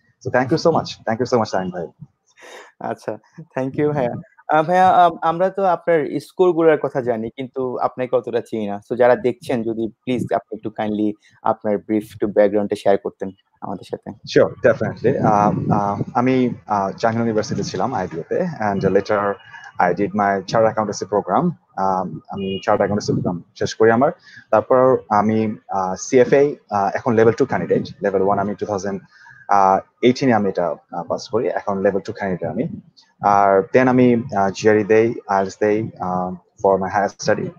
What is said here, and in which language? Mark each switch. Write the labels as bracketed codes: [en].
[en] So thank you so much সাইন ভাই। [bn] আচ্ছা, thank you ভাইয়া। ভাইয়া, আমরা তো আপনার স্কোর গুলোর কথা জানি, কিন্তু আপনাকে অতটা চিনি না। তো যারা দেখছেন, যদি প্লিজ আপনি একটু কাইন্ডলি আপনার ব্রিফ টু ব্যাকগ্রাউন্ডটা শেয়ার করতেন আমাদের সাথে। [en] Sure, definitely. [bn] আমি জাহাঙ্গীর ইউনিভার্সিটি ছিলাম আইবিএতে, [en] and later I did my chartered accountancy program. [bn] আমি চার্টার্ড অ্যাকাউন্টেন্সি প্রোগ্রাম শেষ করি আমার। তারপর আমি সিএফএ এখন লেভেল 2 ক্যান্ডিডেট। লেভেল 1 আমি 2018 আমি এটা পাস করি, এখন লেভেল 2 ক্যান্ডিডেট আমি। আর দেন আমি জিআরই দেই, আইএলটিএস দেই [en] For my higher study.